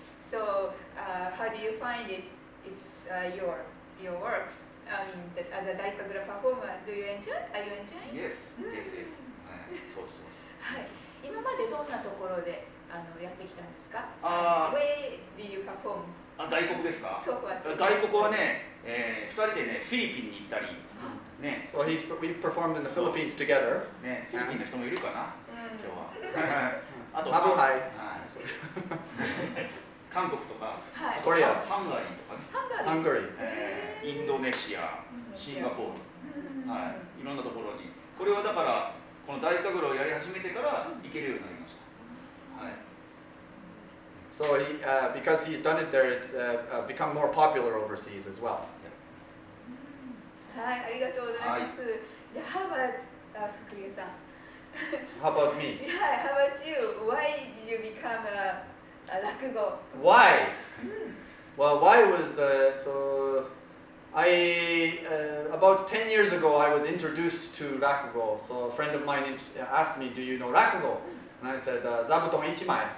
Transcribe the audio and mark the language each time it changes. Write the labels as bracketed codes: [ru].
[en] So, how do you find it's your works? I mean, as a Daikagura performer, do you enjoy? Are you enjoying? Yes, yes, yes. [ja] そうそう。はい。今までどんなところでやってきたんですか？ [en] Where did you perform? [ja] 大黒ですか？そう大黒はね、2人でねフィリピンに行ったり、ね。 [en] So we performed in the Philippines together. [ja] ね、フィリピンの人もいるかな？今日は。あとマブハイ。韓国とか、はいコリア、ハンガリーとかね、ハンガリー。インドネシア、シンガポール、はい、いろんなところに。これはだからこの大神楽をやり始めてから行けるようになりました。はい。 [en] So because he's done it there, it's become more popular overseas as well. [ja] はい、ありがとうございます。じゃあ、 [en] How about [ja] 福家さん。 [en] How about me? Yeah, how about you? Why did you become a Rakugo? Why? Well, why was so I about 10 years ago I was introduced to Rakugo. So a friend of mine asked me, "Do you know Rakugo?" And I said, [ja] "Zabuton ichimai."